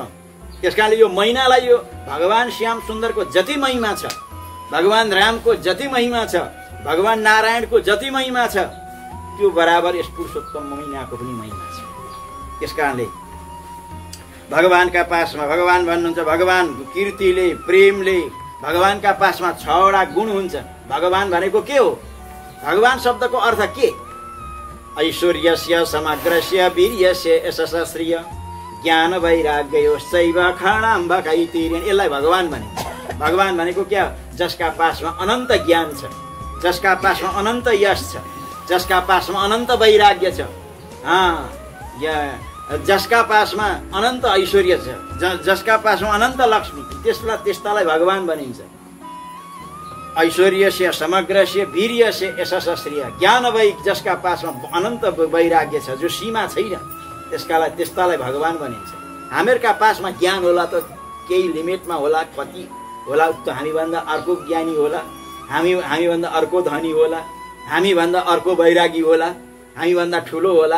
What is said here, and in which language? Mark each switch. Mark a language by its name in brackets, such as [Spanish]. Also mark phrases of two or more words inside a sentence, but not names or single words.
[Nepali] त्यसकारणले यो महिनालाई यो भगवान श्याम सुन्दरको जति महिमा छ, भगवान रामको जति महिमा छ, भगवान नारायणको जति महिमा छ, त्यो बराबर यस पुरुषोत्तम महिनाको पनि महिमा छ। त्यसकारणले भगवानका पासमा भगवान भन्नुहुन्छ, भगवान कीर्तिले प्रेमले भगवानका पासमा 6 वटा गुण हुन्छ। भगवान भनेको के हो? भगवान शब्दको अर्थ के? [Sanskrit] ऐश्वर्यस्य समग्रस्य वीर्यस्य यशस्श्रिय ज्ञान वैराग्योश्चैव खणाम्बकैतिर्यन्। [Nepali] यसलाई भगवान भनिन्छ। भगवान भनेको क्या? जसका पासमा अनन्त ज्ञान छ, जसका पासमा अनन्त यश छ, जसका पासमा अनन्त वैराग्य छ, जसका पासमा अनन्त ऐश्वर्य छ, जसका पासमा अनन्त लक्ष्मी, त्यस्तालाई भगवान भनिन्छ। [Sanskrit] ऐश्वर्यस्य समग्रस्य वीर्यस्य यशस्श्रिय ज्ञान वै, [Nepali] जसका पासमा अनन्त वैराग्य छ, जो सीमा छैन, त्यस्तालाई भगवान भनिन्छ। हामीहरूका पासमा ज्ञान होला त केही लिमिटमा होला, कति होला त हामीभन्दा अर्को ज्ञानी होला, हामीभन्दा अर्को धनी होला, हामीभन्दा अर्को वैरागी होला, हामीभन्दा ठुलो होला।